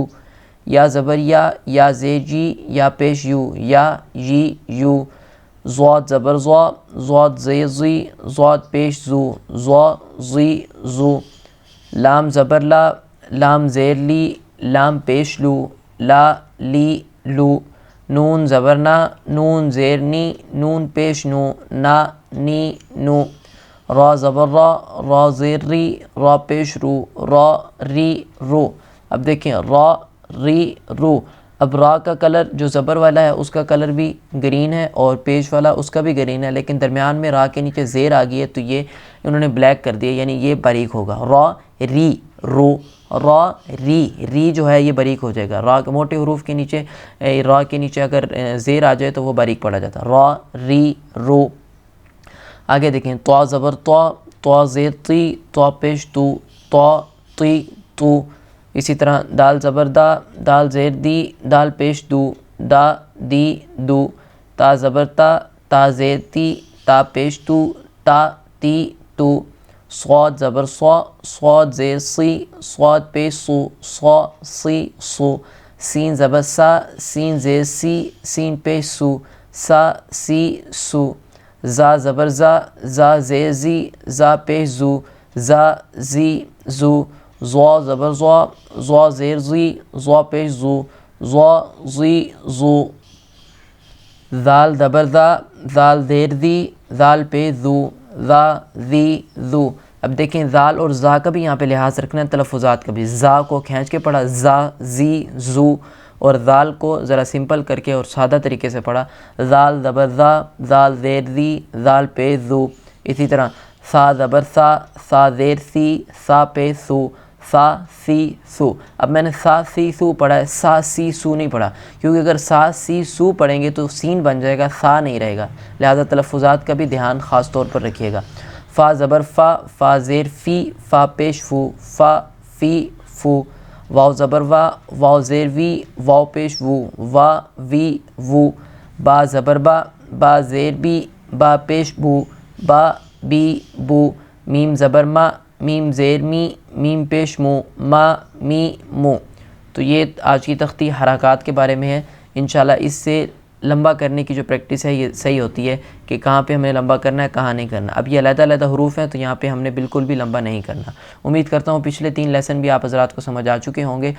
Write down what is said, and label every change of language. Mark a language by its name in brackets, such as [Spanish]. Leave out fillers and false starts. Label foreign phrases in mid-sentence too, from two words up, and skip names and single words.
[Urdu] یا زبر یا زیر جی، یا پیش یو، یا یی یو۔ ضاد زبر ضا، ضاد زیر زی، ضاد پیش زو، ضا زی زو۔ لام زبر لا، لام زیر لی، لام پیش لو، لا لی لو۔ نون زبر نا، نون زیر نی، نون پیش نو، نا نی نو۔ را زبر را، را زیر ری، را پیش رو، را ری رو۔ اب دیکھیں را ری رو۔ اب را کا کلر جو زبر والا ہے اس کا کلر بھی گرین ہے اور پیش والا اس کا بھی گرین ہے، لیکن درمیان میں را کے نیچے زیر آ گئی ہے تو یہ انہوں نے بلیک کر دیا، یعنی یہ باریک ہوگا۔ را ری رو، را ری، ری جو ہے یہ باریک ہو جائے گا۔ را کے موٹے حروف کے نیچے، را کے نیچے اگر زیر آ جائے تو وہ باریک پڑا جاتا ہے۔ را ری رو۔ آگے دیکھیں۔ طا زبر طا، طا زیر تی، طا پیش تو، طا تی تو۔ اسی طرح دال زبر دا، دال زیر دی، دال پیش دو، دا دی دو۔ تا زبر تا، تا زیر تی، تا پیش تو، تا تی تو۔ صاد زبر صا، صاد زیر سی، صاد پیش سو، صا سی سو۔ سین زبر سا، سین زیر سی، سین پیش سو، سا سی سو۔ زا زبر زا، زا زیر زی، زا پیش زو، زا زی زو۔ زوا زبر زوا، زوا زیر زی، زوا پیش زو، زوا زی زو۔ زال زبر زا، زال زیر زی، زال پیش زو، زا زی زو۔ اب دیکھیں زال اور زا کا بھی یہاں پہ لحاظ رکھنا ہے، تلفظات کا بھی۔ زا کو کھینچ کے پڑھا، زا زی زو، اور زال کو ذرا سمپل کر کے اور سادہ طریقے سے پڑھا، زال زبر زا، زال زیر زی، زال پیش زو۔ اسی طرح سا زبر سا، سا زیر سی، سا پیش سو، سا سی سو۔ اب میں نے سا سی سو پڑھا ہے، سا سی سو نہیں پڑھا، کیونکہ اگر سا سی سو پڑھیں گے تو سین بن جائے گا، سا نہیں رہے گا، لہذا تلفظات کا بھی دھیان خاص طور پر رکھیے گا۔ فا زبر فا، فا زیر فی، فا پیش فو، فا فی فو۔ واو زبر وا، واو زیر وی، واو پیش وو، وا وی وو۔ با زبر با، با زیر بی، با پیش بو، با بی بو۔ میم زبر ما، میم زیر می، میم پیش مو، ما می مو۔ تو یہ آج کی تختی حرکات کے بارے میں ہے۔ انشاءاللہ اس سے لمبا کرنے کی جو پریکٹس ہے یہ صحیح ہوتی ہے کہ کہاں پہ ہمیں لمبا کرنا ہے، کہاں نہیں کرنا۔ اب یہ علیحدہ علیحدہ حروف ہیں تو یہاں پہ ہم نے بالکل بھی لمبا نہیں کرنا۔ امید کرتا ہوں پچھلے 3 لیسن بھی آپ حضرات کو سمجھ آ چکے ہوں گے۔